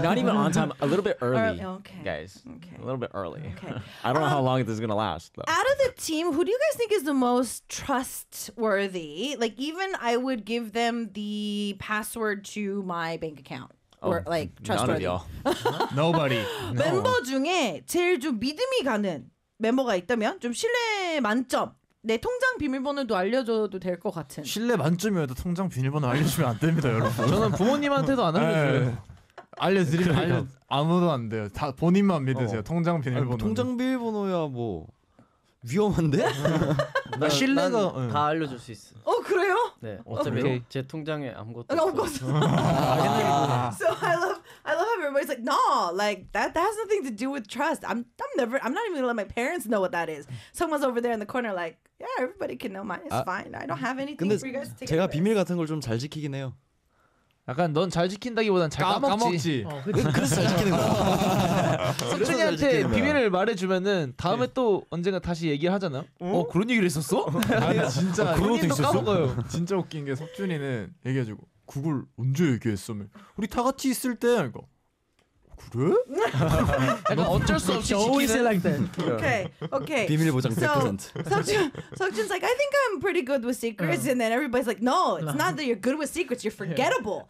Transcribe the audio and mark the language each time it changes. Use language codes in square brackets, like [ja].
[en] Not even on time, a little bit early. Okay. Guys. Okay. A little bit early. Okay. I don't know how long this is gonna last, though. Out of the team, who do you guys think is the most trustworthy? Like, even I would give them the password to my bank account. Or like trustworthy. None of y'all. Nobody. No. [ko] 멤버 중에 제일 좀 믿음이 가는 멤버가 있다면 좀 신뢰 만점. 내 통장 비밀번호도 알려줘도 될 것 같은. 신뢰 만점이어도 통장 비밀번호 알려주면 안 됩니다, 여러분. 저는 부모님한테도 안 알려줘요. 알려드리면 아무도 안 돼요. 다 본인만 믿으세요. 통장 비밀번호. 통장 비밀번호야 뭐 위험한데? 나 신뢰가 다 알려줄 수 있어. 어 그래요? 네. 어차피 제 통장에 아무것도 없어. [en] So I love everybody's like, no, like that has nothing to do with trust. I'm not even gonna let my parents know what that is. Someone's over there in the corner, like, yeah, everybody can know mine. It's fine. I don't have anything for you guys to take. [ko] 제가 비밀 같은 걸 좀 잘 지키긴 해요. 약간 넌 잘 지킨다기보단 잘 까먹지. 그래서 잘 지키는 거야. 석준이한테 비밀을 말해주면은 다음에 또 언젠가 다시 얘기를 하잖아. 그런 얘기를 했었어? 아니 진짜. 그런 것도 있었어? 진짜 웃긴 게 석준이는 얘기해주고 그걸 언제 얘기했어? 우리 다 같이 있을 때. 그러니까 그래? 약간 어쩔 수 없이 지키는 [en] like that. Okay, okay. [ko] 비밀 보장 100%. [en] Seokjin's like, I think I'm pretty good with secrets, and then everybody's like, no, it's not that you're good with secrets, you're forgettable.